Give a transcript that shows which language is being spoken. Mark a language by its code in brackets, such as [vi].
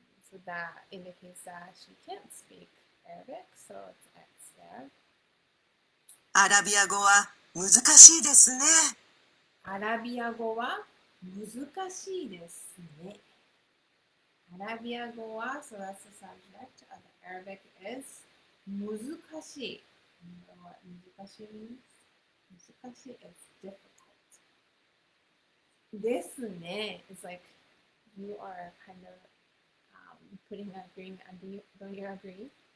[en] So that indicates that she can't speak Arabic, so it's X there. [ja] アラビア語は難しいですね。アラビア語は難しいですね。 [en] アラビア語は、so that's the subject of the Arabic is 難しい。 You know what 難しい means? 難しい is difficult. ですね is like you are kind of putting an agreement, don't you agree?